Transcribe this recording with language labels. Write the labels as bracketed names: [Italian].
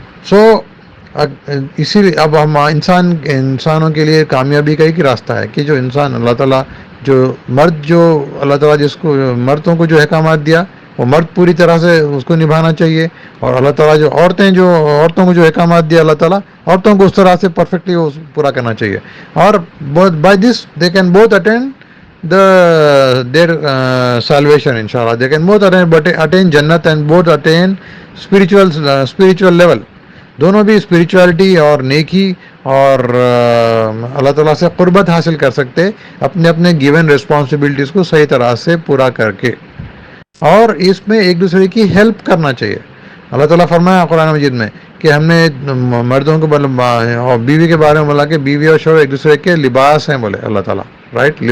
[Urdu] سو اسی لیے اب ہم انسانوں کے لیے کامیابی کا ایک راستہ ہے کہ جو انسان اللہ تعالیٰ جو اللہ تعالیٰ جس کو مردوں کو جو احکامات دیا وہ مرد پوری طرح سے اس کو نبھانا چاہیے, اور اللہ تعالیٰ جو عورتوں کو جو احکامات دیا اللہ تعالیٰ عورتوں کو اس طرح سے پرفیکٹلی پورا کرنا چاہیے. [English] اور by this they can both attend their salvation inshallah. They can both attain jannat and both attain spiritual level. [Urdu] دونوں بھی اسپریچولیٹی اور نیکی اور اللہ تعالیٰ سے قربت حاصل کر سکتے اپنے اپنے گیون ریسپانسبلٹیز کو صحیح طرح سے پورا کر کے, اور اس میں ایک دوسرے کی ہیلپ کرنا چاہیے. اللہ تعالیٰ فرمایا قرآن مجید میں کہ ہم نے مردوں کو اور بیوی کے بارے میں بولا کہ بیوی اور شوہر ایک دوسرے کے لباس ہیں, بولے اللہ تعالیٰ, رائٹ.